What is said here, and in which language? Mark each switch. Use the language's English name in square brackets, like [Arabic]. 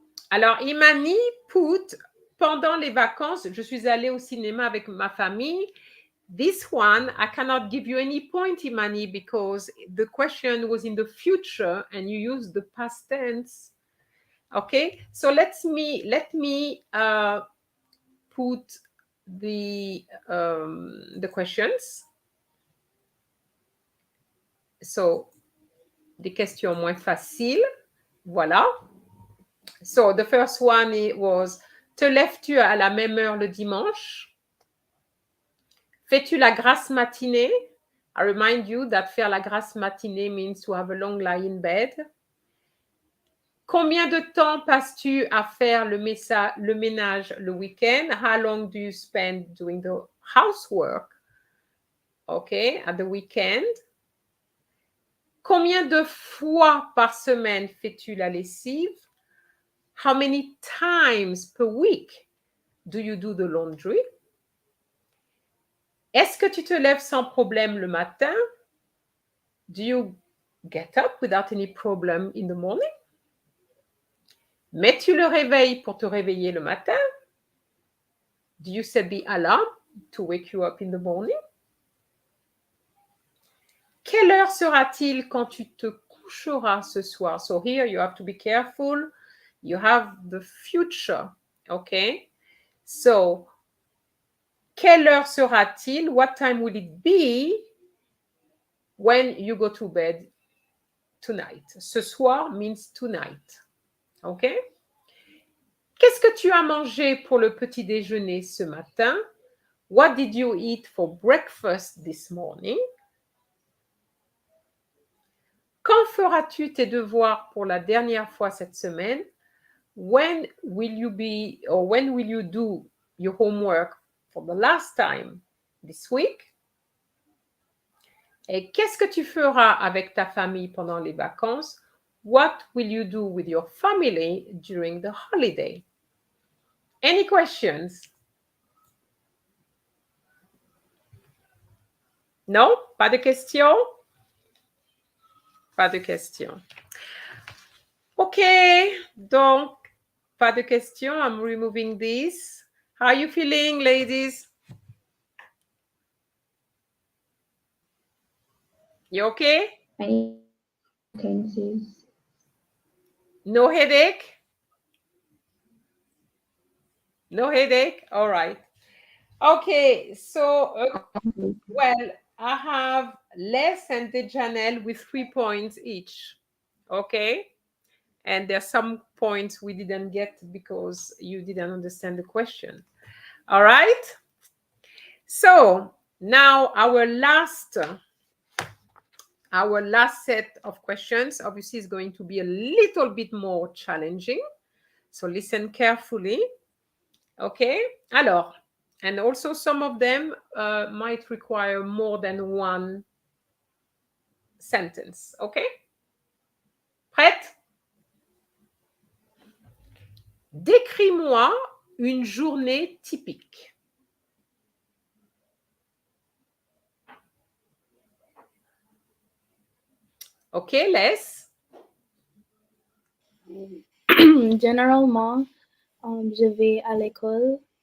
[French] Alors, Imani put, pendant les vacances, je suis allée au cinéma avec ma famille. [English] This one, I cannot give you any point, Imani, because the question was in the future and you use the past tense. Okay, so let me put the questions. [French] So, des questions moins faciles. Voilà. [English] So, the first one was, [French] te lèves-tu à la même heure le dimanche? Fais-tu la grasse matinée? [English] I remind you that [French] faire la grasse matinée [English] means to have a long lie in bed. [French] Combien de temps passes-tu à faire le ménage le week-end? [English] How long do you spend doing the housework? Okay, at the weekend. [French] Combien de fois par semaine fais-tu la lessive? [English] How many times per week do you do the laundry? [French] Est-ce que tu te lèves sans problème le matin? [English] Do you get up without any problem in the morning? [French] Mets-tu le réveil pour te réveiller le matin? [English] Do you set the alarm to wake you up in the morning? [French] Quelle heure sera-t-il quand tu te coucheras ce soir? [English] So here you have to be careful. You have the future, okay? [French] So, quelle heure sera-t-il? [English] What time will it be when you go to bed tonight? Ce soir means tonight, okay? [French] Qu'est-ce que tu as mangé pour le petit déjeuner ce matin? [English] What did you eat for breakfast this morning? [French] Quand feras-tu tes devoirs pour la dernière fois cette semaine? [English] When will you do your homework for the last time this week? [French] Et qu'est-ce que tu feras avec ta famille pendant les vacances? [English] What will you do with your family during the holiday? Any questions? [French] Non? Pas de questions? Pas de questions. OK, donc, pas de questions. [English] I'm removing this. How are you feeling, ladies? You okay? Any tenses? No headache? No headache? All right. Okay, so, well, I have Les and Dejanel with 3 points each. Okay? And there's some points we didn't get because you didn't understand the question. All right? So, now our last set of questions, obviously, is going to be a little bit more challenging. So listen carefully. Okay? Alors, and also some of them might require more than one sentence. Okay? Prête? [French] Décris-moi une journée typique. OK, laisse. Généralement, je vais à l'école.